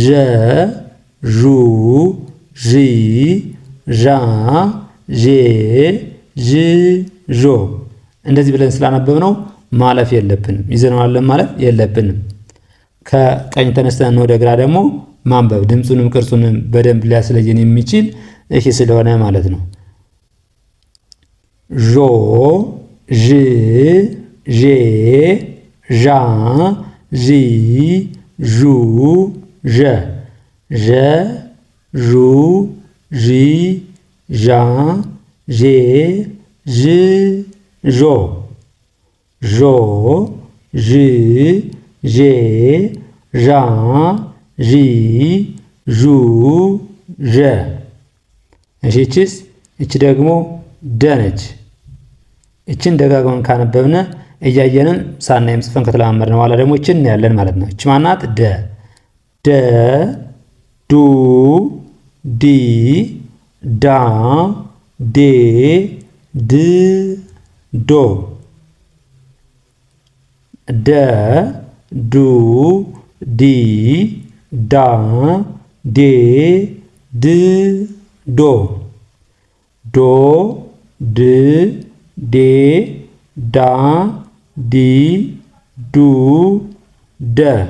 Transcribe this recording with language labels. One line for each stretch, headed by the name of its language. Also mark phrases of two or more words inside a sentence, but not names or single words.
Amharic: ዡ፣ ዢ፣ ዣ፣ ዤ፣ ዥ፣ ዦ። እንደዚህ ብለን ስላነበብነው ማለፍ የለብንም። ይዘነዋለን ማለፍ የለብንም። ከቀኝ ተነስተን ወደ ግራ ደግሞ ማንበብ ድምፁንም ቅርጹንም በደንብ ሊያስለየን የሚችል ይሄ ስለሆነ ማለት ነው። ዦ፣ ዥ፣ ዤ፣ ዣ፣ ዢ፣ ዡ፣ ዠ። ዠ፣ ዡ፣ ዢ፣ ዣ፣ ዤ፣ ዥ፣ ዦ። ዦ፣ ዥ፣ ዤ፣ ዣ፣ ዢ፣ ዡ፣ ዠ። እሺ እቺ ደግሞ ደ ነች። እቺን ደጋግመን ካነበብን እያየንን ሳናይም ጽፈን ከተለማመድን በኋላ ደግሞ እቺን እናያለን ማለት ነው። እቺ ማናት? ደ ደ ዱ ዲ ዳ ዴ ድ ዶ ደ ዱ ዲ ዳ ዴ ድ ዶ ዶ ድ ዴ ዳ ዲ ዱ ደ